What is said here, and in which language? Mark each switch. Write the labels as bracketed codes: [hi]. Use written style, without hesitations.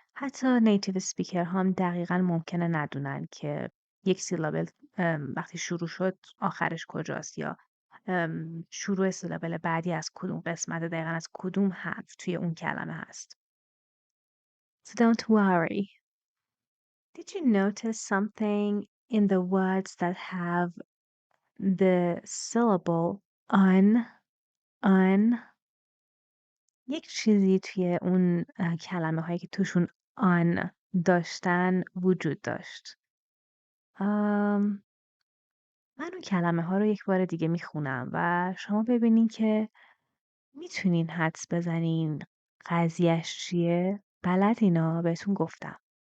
[fa] حتی نیتیو سپیکر هم دقیقا ممکنه ندونن که یک سیلابل وقتی شروع شد آخرش کجاست یا شروع سیلابل بعدی از کدوم قسمت دقیقا از کدوم حرف توی اون کلمه هست. [en] So don't worry. Did you notice something in the words that have the syllable un [fa] یک چیزی توی اون کلمه هایی که توشون آن داشتن وجود داشت. من اون کلمه ها رو یک بار دیگه میخونم و شما ببینین که میتونین حدس بزنین قضیهش چیه؟ بلدینا بهتون گفتم.